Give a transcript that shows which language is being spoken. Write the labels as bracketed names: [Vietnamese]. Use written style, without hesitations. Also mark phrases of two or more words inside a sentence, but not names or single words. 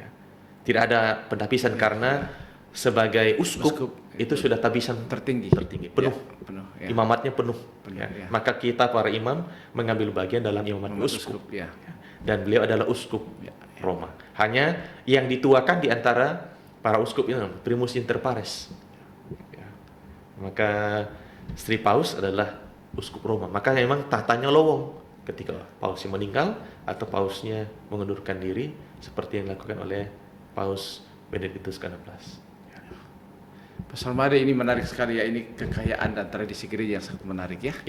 [Indonesian] Tidak ada penabisan karena sebagai uskup itu sudah tabisan tertinggi, penuh, imamatnya penuh. Maka kita para imam mengambil bagian dalam imamat uskup. Dan beliau adalah uskup Roma. Hanya yang dituakan di antara para uskup ini [Latin] primus inter pares. [Indonesian] Maka Sri Paus adalah uskup Roma. Maka memang tahtanya lowong ketika pausnya meninggal atau pausnya mengundurkan diri, seperti yang dilakukan oleh Paus Benediktus ke-16. Pastor Mari, ini menarik sekali, ya, ini kekayaan dan tradisi gereja yang sangat menarik, ya.